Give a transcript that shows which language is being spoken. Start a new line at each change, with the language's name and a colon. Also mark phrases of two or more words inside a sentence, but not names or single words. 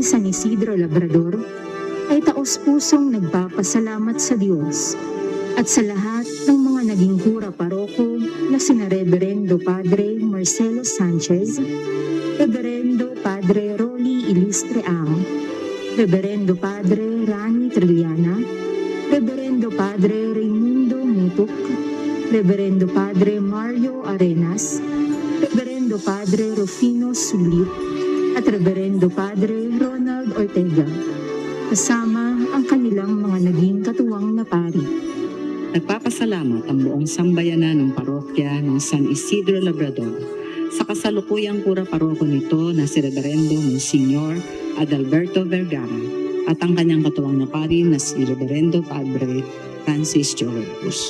Filipino: Isidro Labrador, ay taos-pusong nagpapasalamat sa Diyos at sa lahat ng mga naging kura paroko na sina Reverendo Padre Marcelo Sanchez, Reverendo Padre Rolly Ilistre Ang, Reverendo Padre Rani Trilliana, Reverendo Padre Raimundo Mutuk, Reverendo Padre Mario Arenas, Reverendo Padre Rufino Sulit, at Reverendo Padre Ronald Ortega, kasama ang kanilang mga naging katuwang na pari. Nagpapasalamat ang buong sambayanan ng parokya ng San Isidro Labrador sa kasalukuyang kura paroko nito na si Reverendo Monsignor Adalberto Vergara at ang kanyang katuwang na pari na si Reverendo Padre Francis Joel.